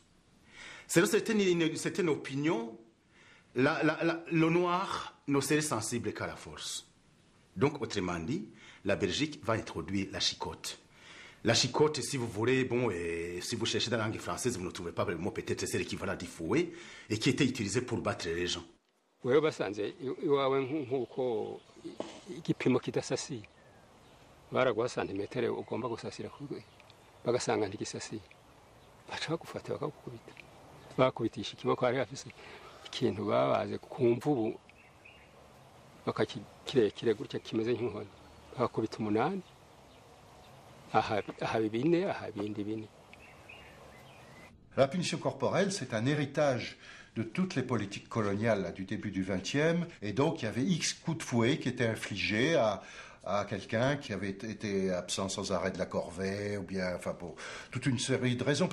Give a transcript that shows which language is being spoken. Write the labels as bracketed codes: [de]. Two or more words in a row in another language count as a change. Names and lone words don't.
[fr] C'était une opinion, le noir ne serait sensible qu'à la force. Donc, autrement dit, la Belgique va introduire la chicotte. La chicotte, si vous voulez, bon, si vous cherchez dans la langue française, vous ne trouvez pas le mot, peut-être c'est l'équivalent du fouet, et qui était utilisé pour battre les gens. [rn] baraguha santimetero ugomba gusasira kuri bagasanga ntigisasiye baca bagufata bakakubita bakubitisha ikiboko hari afise ikintu babaze ku mvubu bakakirekire gutya kimeze nk'inkoni bakakubita 8 aha bine aha bindi bine. [fr] La punition corporelle, c'est un héritage de toutes les politiques coloniales là, du début du XXe, et donc il y avait X coups de fouet qui étaient infligés à quelqu'un qui avait été absent sans arrêt de la corvée, ou bien, enfin, pour toute une série de raisons.